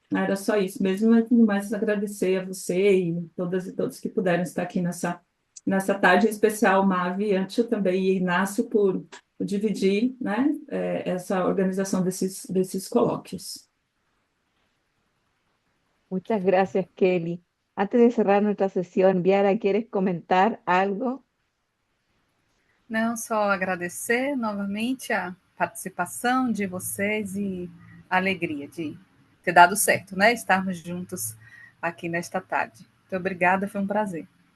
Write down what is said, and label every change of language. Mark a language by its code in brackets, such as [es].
[pt] Era só isso mesmo, mas tudo mais agradecer a você e todas e todos que puderam estar aqui nessa tarde em especial, Mavi, Antio também e Inácio por dividir, né, essa organização desses colóquios. [es] Muchas gracias, Kelly. Antes de cerrar nuestra sesión, Yara, ¿quieres comentar algo? [pt] Não, só agradecer novamente a participação de vocês e a alegria de ter dado certo, né? Estarmos juntos aqui nesta tarde. Muito obrigada, foi um prazer.